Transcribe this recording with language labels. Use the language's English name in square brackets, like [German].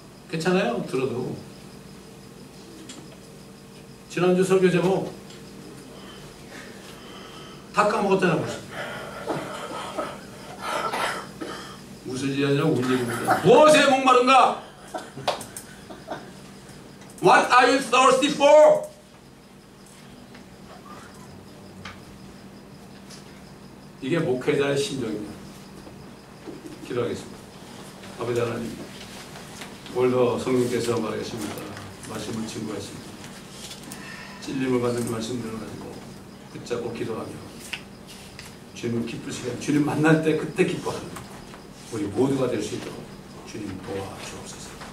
[Korean] 괜찮아요. 들어도. 지난주 설교 제목 다 까먹었잖아 벌써. 무슨 일이 아니라 우리 얘기입니다. 무엇에 목마른가? [English] What are you thirsty for? [Korean] 이게 목회자의 심정입니다. 기도하겠습니다. 아버지 하나님, 오늘도 성령께서 말하겠습니다. 말씀을 증거하십니다. 찔림을 받는 말씀들을 가지고 붙잡고 기도하며 주님을 기쁘시게, 주님 만날 때 그때 기뻐하는 우리 모두가 될 수 있도록 주님 도와주옵소서.